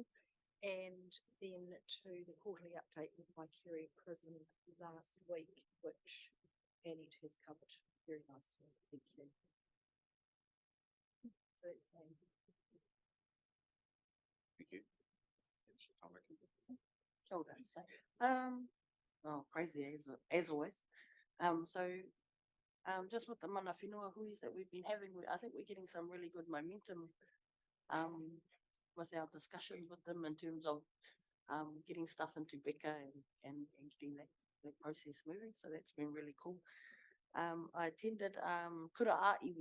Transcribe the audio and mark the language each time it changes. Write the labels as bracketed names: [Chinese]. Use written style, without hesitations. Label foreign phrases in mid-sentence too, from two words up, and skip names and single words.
[English] And then to the quarterly update with my Kerry prison last week, which Annie has covered very nicely. Thank you. So that's me. Thank you. [Māori] Kia ora. [English] So, oh, crazy as always. Just with the [Māori] mana whenua [English] huis that we've been having, I think we're getting some really good momentum with our discussions with them in terms of getting stuff into Becca and getting that process moving. So that's been really cool. I attended Kura A Iwi.